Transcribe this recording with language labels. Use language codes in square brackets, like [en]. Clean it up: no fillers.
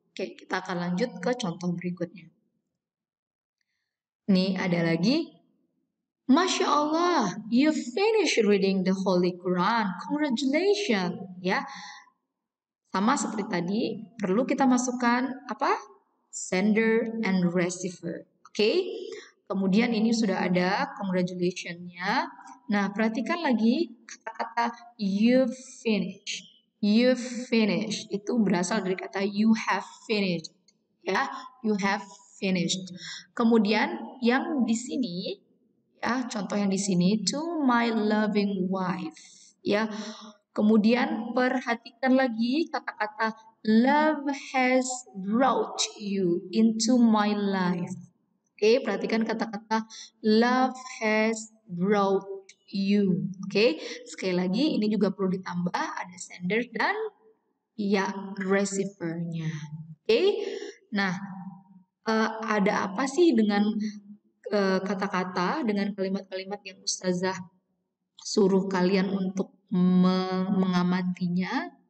[id] Oke, kita akan lanjut ke contoh berikutnya. Nih ada lagi. [en] Masya Allah, you finished reading the Holy Quran. [id] Congratulations, ya. Sama seperti tadi, perlu kita masukkan apa? [en] Sender and receiver. [id] Oke. Kemudian ini sudah ada congratulations-nya. Nah, perhatikan lagi kata-kata [en] you finish. You finish [id] itu berasal dari kata [en] you have finished. [id] Ya, [en] you have finished. [id] Kemudian yang di sini ya, contoh yang di sini [en] to my loving wife. [id] Ya, kemudian perhatikan lagi kata-kata [en] love has brought you into my life. [id] Oke, perhatikan kata-kata [en] love has brought you. [id] Oke, sekali lagi ini juga perlu ditambah ada sender dan ya receiver-nya. Oke, nah ada apa sih dengan kata-kata, dengan kalimat-kalimat yang Ustazah suruh kalian untuk mengamatinya?